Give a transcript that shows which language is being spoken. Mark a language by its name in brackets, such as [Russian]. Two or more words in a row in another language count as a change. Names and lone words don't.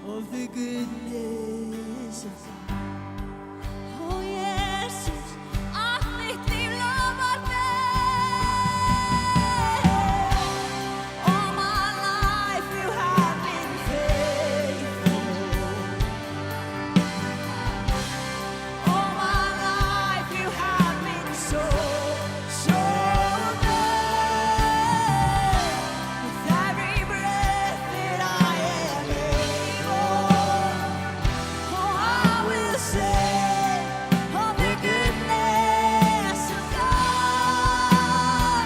[English] the goodness of God. Oh, Jesus, [Icelandic] allt mitt líf lofar þér. [English] All my life you have been faithful. All my life you have been so good. With every breath that I am able, oh, I will sing of the goodness of God.